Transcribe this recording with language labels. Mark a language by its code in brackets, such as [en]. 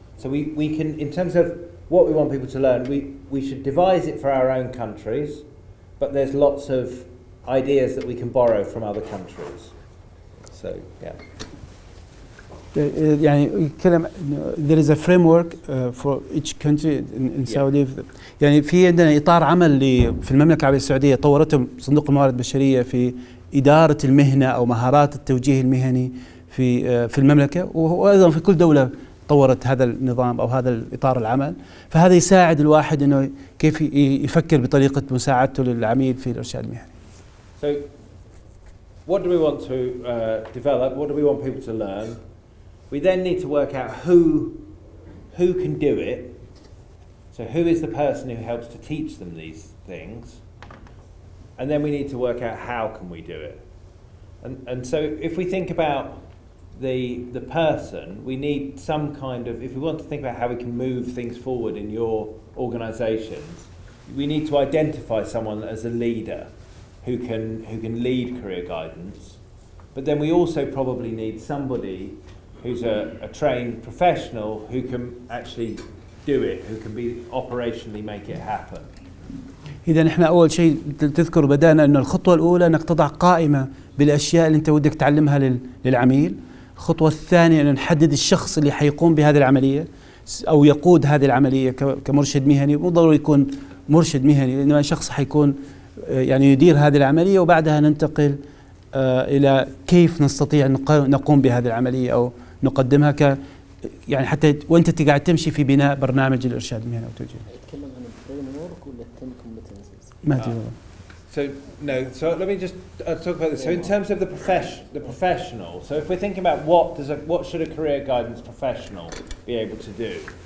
[en] So we can, in terms of what we want people to learn, we should devise it for our own countries, but there's lots of ideas that we can borrow from other countries. So yeah. [ar] يعني يتكلم [en] there is a framework for each country in Saudi. [ar] يعني في عندنا إطار عمل في المملكة العربية السعودية طورته صندوق الموارد البشرية في إدارة المهنة أو مهارات التوجيه المهني في المملكة، وأيضا في كل دولة طورت هذا النظام أو هذا الإطار العمل. فهذا يساعد الواحد إنه كيف يفكر بطريقة مساعدته للعميل في الإرشاد المهني. [en] So what do we want to develop? What do we want people to learn? We then need to work out who can do it. So who is the person who helps to teach them these things? And then we need to work out how can we do it. And so if we think about the person, we need some kind of, if we want to think about how we can move things forward in your organisations, we need to identify someone as a leader who can lead career guidance. But then we also probably need somebody who's a trained professional who can actually do it, who can be operationally make it happen. [ar] إذا إحنا أول شيء تذكر بدأنا إنه الخطوة الأولى إنك تضع قائمة بالأشياء اللي أنت ودك تعلمها للعميل. الخطوة الثانية إنه نحدد الشخص اللي حيقوم بهذه العملية أو يقود هذه العملية كمرشد مهني. مو ضروري يكون مرشد مهني، إنما شخص حيكون يعني يدير هذه العملية، وبعدها ننتقل إلى كيف نستطيع نقوم بهذه العملية أو نقدمها يعني حتى وانت قاعد تمشي في بناء برنامج الارشاد المهني والتوجيه. يتكلم عن الفريم ورك ولا التن كومبتنسز؟ ما ادري [en] So let me just talk about this. So in terms of the professional, so if we're thinking about what should a career guidance professional be able to do?